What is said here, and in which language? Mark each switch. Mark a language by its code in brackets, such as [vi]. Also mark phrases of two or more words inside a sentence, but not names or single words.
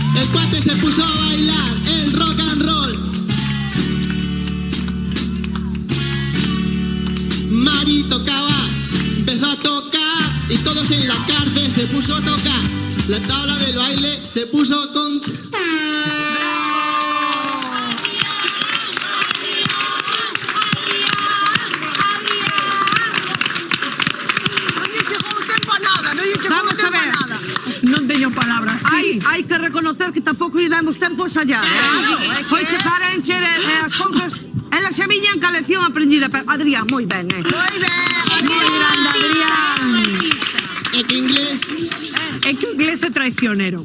[es] cuate se puso a bailar el [en] rock and roll. [es] Mari tocaba, empezó a tocar y todos en la cárcel se puso a tocar. La tabla del baile se puso con... Vamos a ver. [gl] Non teño palabras. Hai que reconocer que tampouco lle damos tempo a ensayar. Foi chegar a encher as cousas. Elas xa viñan ca lección aprendida. Adrián, moi ben, Moi ben. Moi grande, Adrián. É que inglés... É que o inglés é traicionero.